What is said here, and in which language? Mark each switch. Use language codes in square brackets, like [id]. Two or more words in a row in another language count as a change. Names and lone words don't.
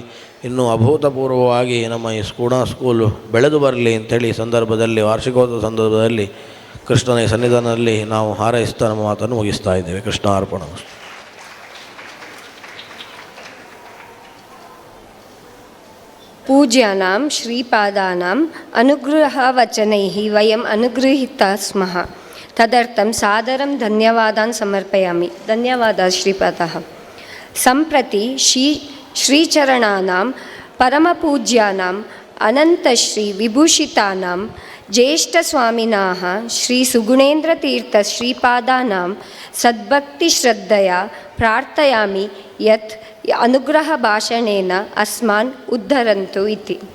[kn] ಇನ್ನೂ ಅಭೂತಪೂರ್ವವಾಗಿ ನಮ್ಮ ಈ ಸುಗುಣ ಸ್ಕೂಲು ಬೆಳೆದು ಬರಲಿ ಅಂಥೇಳಿ ಸಂದರ್ಭದಲ್ಲಿ ವಾರ್ಷಿಕೋತ್ಸವ ಸಂದರ್ಭದಲ್ಲಿ ಕೃಷ್ಣನ ಸನ್ನಿಧಾನದಲ್ಲಿ ನಾವು ಹಾರೈಸ್ತಾ ನಮ್ಮ ಮಾತನ್ನು ಮುಗಿಸ್ತಾ ಇದ್ದೇವೆ. ಕೃಷ್ಣ ಅರ್ಪಣ. [sa] ಪೂಜ್ಯಾನಾಂ ಶ್ರೀಪಾದಾನಾಂ ಅನುಗ್ರಹವಚನೈಃ ವಯಂ ಅನುಗೃಹೀತಾ ಸ್ಮಃ. तदर्थं सादरं धन्यवादान् समर्पयामि. धन्यवादः श्रीपादः. सम्प्रति श्रीचरणानां परमपूज्यानाम् अनन्तश्रीविभूषितानां ज्येष्ठस्वामिनाः श्रीसुगुणेन्द्रतीर्थश्रीपादानां सद्भक्तिश्रद्धया प्रार्थयामि यत् अनुग्रहभाषणेन अस्मान् उद्धरन्तु इति.